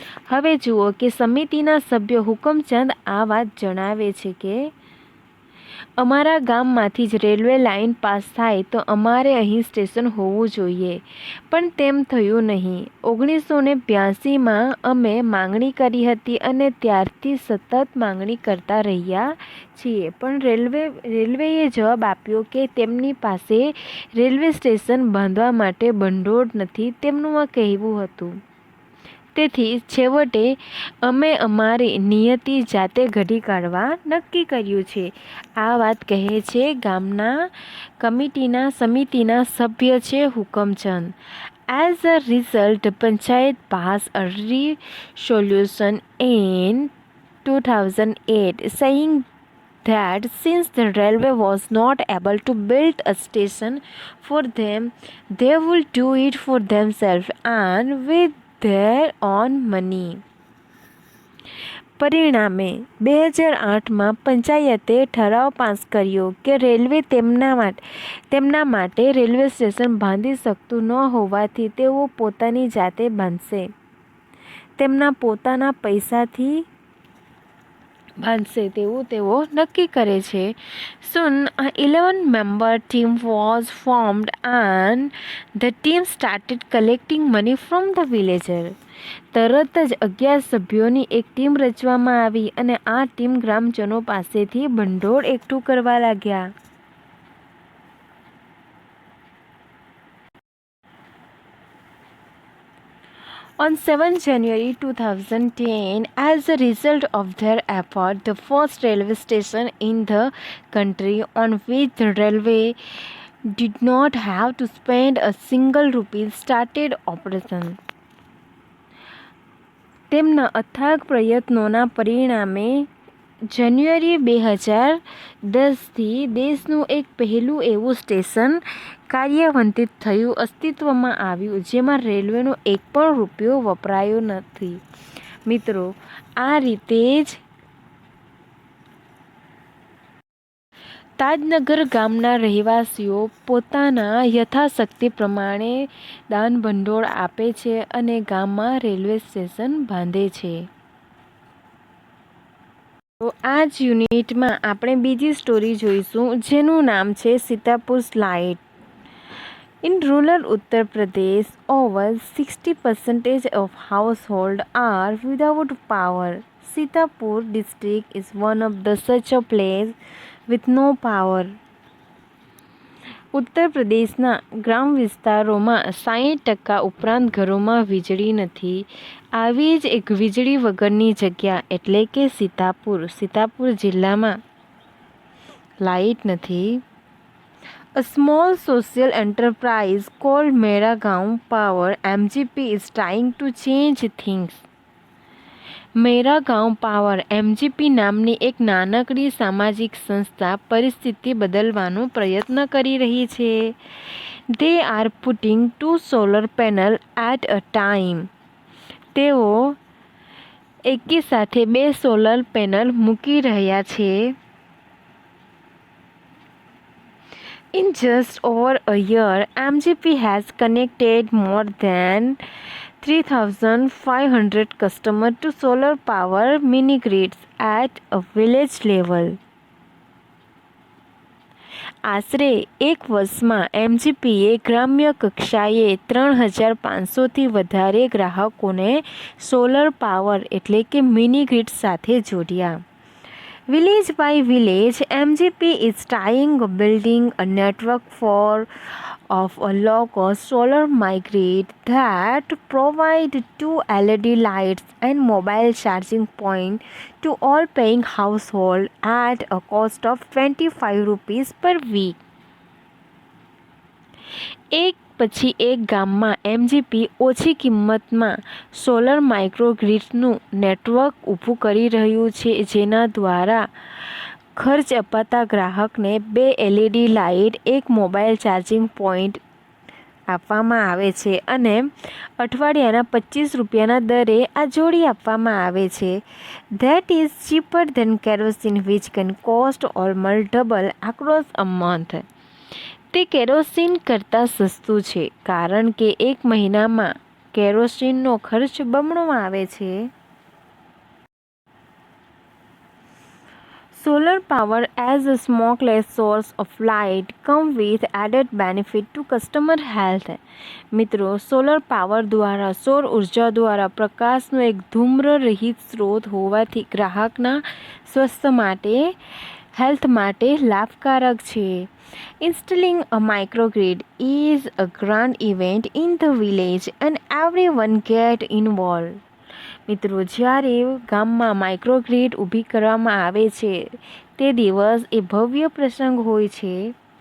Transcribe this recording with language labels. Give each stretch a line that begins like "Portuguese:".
Gujarati: હવે જુઓ કે સમિતિના સભ્ય હુકમચંદ આ વાત જણાવે છે કે અમારા ગામમાંથી જ રેલવે લાઇન પાસ થાય તો અમારે અહીં સ્ટેશન હોવું જોઈએ, પણ તેમ થયું નહીં. 1982માં અમે માંગણી કરી હતી અને ત્યારથી સતત માંગણી કરતા રહ્યા છીએ, પણ રેલવેએ જવાબ આપ્યો કે તેમની પાસે રેલવે સ્ટેશન બાંધવા માટે ભંડોળ નથી, તેમનું આ કહેવું હતું. તેથી છેવટે અમે અમારી નિયતિ જાતે ઘડી કાઢવા નક્કી કર્યું છે. આ વાત કહે છે ગામના સમિતિના સભ્ય છે Hukamchand.
English: As a result, Panchayat passed a resolution in 2008 saying that since the railway was not able to build a station for them, they will do it for themselves and with their own money.
Gujarati: પરિણામે 2008માં પંચાયતે ઠરાવ pass કર્યો કે railway તેમના માટે railway station બાંધી શકતું ન હોવાથી તેઓ પોતાની જાતે બાંધશે, તેમના પોતાના પૈસાથી બાંધશે તેવું તેઓ નક્કી કરે છે.
English: Soon an 11-member team was formed and the team started collecting money from the villagers.
Gujarati: તરત જ 11 સભ્યોની એક ટીમ રચવામાં આવી અને આ ટીમ ગ્રામજનો પાસેથી ભંડોળ એકઠું કરવા લાગ્યા.
English: On 7 January 2010, as a result of their effort, the first railway station in the country on which the railway did not have to spend a single rupee started operation.
Gujarati: તેમના અથાગ પ્રયત્નોના પરિણામે જાન્યુઆરી 2010થી દેશનું એક પહેલું એવું સ્ટેશન કાર્યાન્વિત થયું, અસ્તિત્વમાં આવ્યું, જેમાં રેલવેનો એક પણ રૂપિયો વપરાયો નથી. મિત્રો, આ રીતે જ તાજનગર ગામના રહેવાસીઓ પોતાના યથાશક્તિ પ્રમાણે દાન ભંડોળ આપે છે અને ગામમાં રેલવે સ્ટેશન બાંધે છે. તો આ જ યુનિટમાં આપણે બીજી સ્ટોરી જોઈશું જેનું નામ છે Sitapur light.
English: In rural Uttar Pradesh, over 60% of households are without power. Sitapur district is one of the such a place with no power.
Gujarati: ઉત્તર પ્રદેશના ગ્રામ વિસ્તારોમાં 60% ઉપરાંત ઘરોમાં વીજળી નથી. આવી જ એક વીજળી વગરની જગ્યા એટલે કે સીતાપુર જિલ્લામાં લાઇટ નથી.
English: A small social enterprise called Mera Gaon Power (MGP) is trying to change things.
Gujarati: Mera Gaon power MGP નામની એક નાનકડી સામાજિક સંસ્થા પરિસ્થિતિ બદલવાનો પ્રયત્ન કરી રહી છે.
English: They are putting 2 solar panel at a time.
Gujarati: તેઓ એકી સાથે 2 સોલર પેનલ મૂકી રહ્યા છે.
English: In just over a year, MGP has connected more than 3,500 customers to solar power mini grids at a village level.
Gujarati: આશરે એક વર્ષમાં MGPએ ગ્રામ્ય કક્ષાએ 3,500થી વધારે ગ્રાહકોને સોલર પાવર એટલે કે મિની ગ્રીડ સાથે જોડ્યા.
English: Village by village, MGP is trying building a network of a low-cost solar microgrid that provide 2 LED lights and mobile charging point to all paying household at a cost of 25 rupees per week.
Gujarati: એક પછી એક ગામમાં MGP ઓછી કિંમતમાં solar માઇક્રોગ્રીડનું network ઊભું કરી રહ્યું છે, જેના દ્વારા ખર્ચ અપાતા ગ્રાહકને 2 LED લાઇટ, એક મોબાઈલ ચાર્જિંગ પોઈન્ટ આપવામાં આવે છે અને અઠવાડિયાના 25 રૂપિયાના દરે આ જોડી આપવામાં આવે છે.
English: That is cheaper than kerosene which can cost almost double across a month.
Gujarati: તે કેરોસીન કરતાં સસ્તું છે કારણ કે એક મહિનામાં કેરોસીનનો ખર્ચ બમણો આવે છે.
English: Solar power as a smokeless source of light come with added benefit to customer health.
Gujarati: મિત્રો, સોલર પાવર દ્વારા સૌર ઉર્જા દ્વારા પ્રકાશનો એક ધૂમ્ર રહિત સ્ત્રોત હોવાથી ગ્રાહકના સ્વાસ્થ્ય માટે હેલ્થ માટે લાભકારક છે.
English: Installing a microgrid is a grand event in the village and everyone get involved.
Gujarati: મિત્રો, જ્યારે ગામમાં માઇક્રોગ્રીડ ઊભી કરવામાં આવે છે તે દિવસ એ ભવ્ય પ્રસંગ હોય છે.